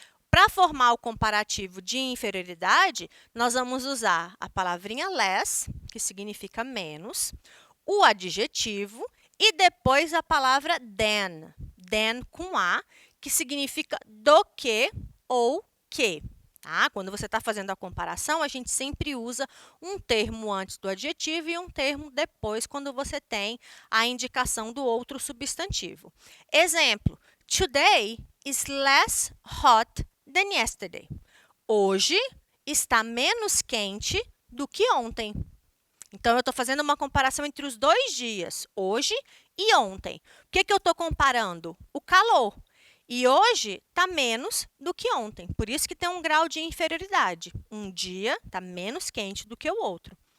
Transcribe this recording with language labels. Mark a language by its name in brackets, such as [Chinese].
[Portuguese] Para formar o comparativo de inferioridade, nós vamos usar a palavrinha less, que significa menos, o adjetivo e depois a palavra than com A, que significa do que ou que. Tá? Quando você está fazendo a comparação, a gente sempre usa um termo antes do adjetivo e um termo depois, quando você tem a indicação do outro substantivo. [English] Exemplo, today is less hot than yesterday. [Portuguese] Hoje está menos quente do que ontem. Então, eu estou fazendo uma comparação entre os 2 dias, hoje e ontem. O que eu estou comparando? O calor. E hoje está menos do que ontem. Por isso que tem um grau de inferioridade. Um dia está menos quente do que o outro.